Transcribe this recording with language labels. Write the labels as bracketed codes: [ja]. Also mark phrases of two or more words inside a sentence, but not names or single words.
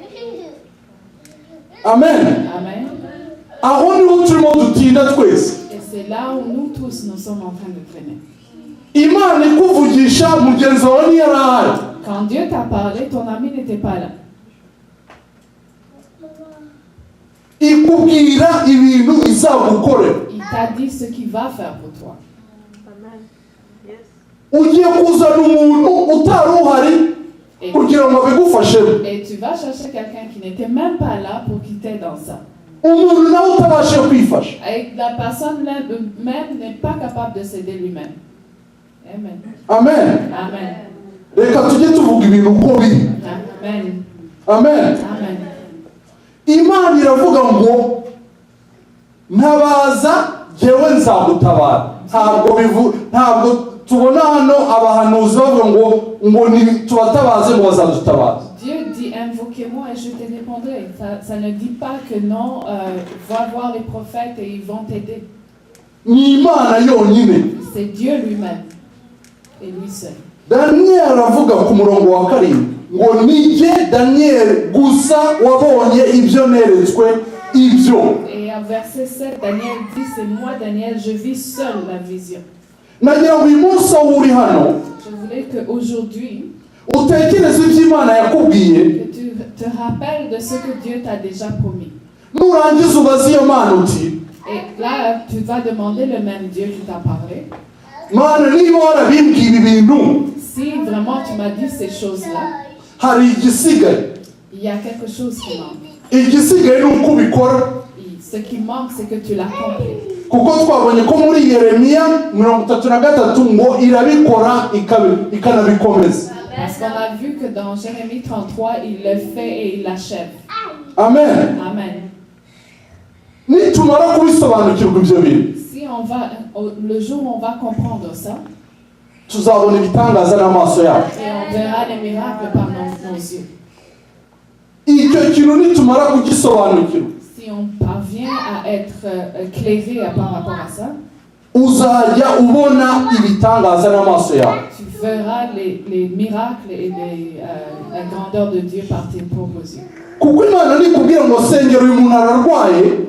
[rw] Amen. Amen. Aho niho turimo dutinda twese. [fr] Et c'est là où nous tous nous sommes en train de traîner. [rw] Imana ikuvugisha mugenzi wawe ntiyarahari. [fr] Quand Dieu t'a parlé, ton ami n'était pas là. [rw] Ikubwira ibintu izagukorera. [fr] Il t'a dit ce qu'il va faire pour toi. [rw] Ugiye kuzana umuntu utari uhari kugira ngo abigufashemo. [fr] Et tu vas chercher quelqu'un qui n'était même pas là pour qu'il t'aide dans ça. [rw] Umuntu nawe utabashe kwifasha. [fr] Et la personne même n'est pas capable de s'aider lui-même. Amen. Amen. Amen. [rw] Reka tujye tuvuga ibintu uko biri. Amen. Amen. Amen. Imana iravuga ngo ntabaza jyewe nzagutabara. Ntabwo tubona hano abahanuzi bavuga ngo tubatabaze ngo bazadutabara. [fr] Dieu dit invoquez-moi et je te répondrai. Ça ne dit pas que non, va voir les prophètes et ils vont t'aider. [rw] Ni Imana yonyine. [fr] C'est Dieu lui-même et lui seul. [rw] Daniel aravuga ku murongo wa 7 ngo nijye Daniel gusa wabonye ibyo neretswe ibyo. [fr] Et à verset 7, Daniel dit c'est moi Daniel, je vis seul la vision. [rw] Nagira ngo uyu munsi aho uri hano [fr] Je voulais qu'aujourd'hui [rw] utekereze ibyo Imana yakubwiye, [fr] que tu te rappelles de ce que Dieu t'a déjà promis. [rw] nurangiza ubaze iyo Mana uti [fr] Et là, tu vas demander le même Dieu qui t'a parlé. [rw] Mana niba warabimbwiye ibi bintu, [fr] Si vraiment tu m'as dit ces choses-là, [rw] hari igisigaye. [fr] il y a quelque chose qui manque. [rw] Igisigaye ni uko ubikora. [fr] Ce qui manque, c'est que tu l'accomplis. [rw] Kuko twabonye ko muri Yeremiya 33 ngo irabikora ikanabikomeza. [fr] Parce qu'on a vu que dans Jérémie 33, il le fait et il l'achève. Amen. Amen. [rw] Nitumara kubisobanukirwa ibyo bintu, [fr] Si on va, le jour où on va comprendre ça, [rw] tuzabona ibitangaza n'amaso yacu. [fr] et on verra les miracles par nos yeux. [rw] Icyo kintu nitumara kugisobanukirwa, [fr] Si on parvient à être éclairé par rapport à ça, [rw] uzajya ubona ibitangaza n'amaso yawe. [fr] tu verras les miracles et la grandeur de Dieu par tes propres yeux. [rw] Kuko Imana nikubwira ngo sengera uyu muntu ararwaye,